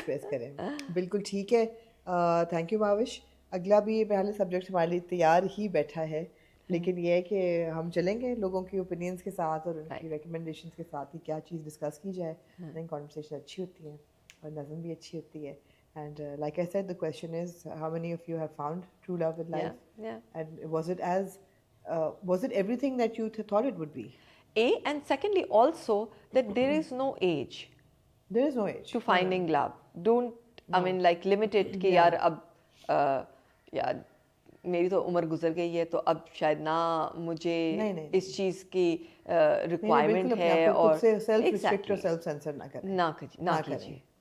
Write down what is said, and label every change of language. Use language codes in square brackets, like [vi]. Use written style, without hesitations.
[ur] کریں. بالکل ٹھیک ہے. [en] thank you [ur] ماوش. اگلا بھی یہ پہلے سبجیکٹ ہمارے لیے تیار ہی بیٹھا ہے، لیکن یہ ہے کہ ہم چلیں گے لوگوں کی اوپینینس کے ساتھ اور ان کی ریکمنڈیشنس کے ساتھ ہی کیا چیز ڈسکس کی جائے. کانورسیشن اچھی ہوتی ہے اور نظم بھی اچھی ہوتی ہے. [en] And like I said, the question is, how many of you have found true love in life? And was it everything that you thought it would be? And secondly also that there is no age. There is no age to finding love. Don't I mean like limit it [ur] کہ یار اب یار میری تو عمر گزر گئی ہے تو اب شاید نہ مجھے اس چیز کی ریکوائرمنٹ ہے، اور سیلف ریسپیکٹ اور سیلف سینسر نہ کیجیے.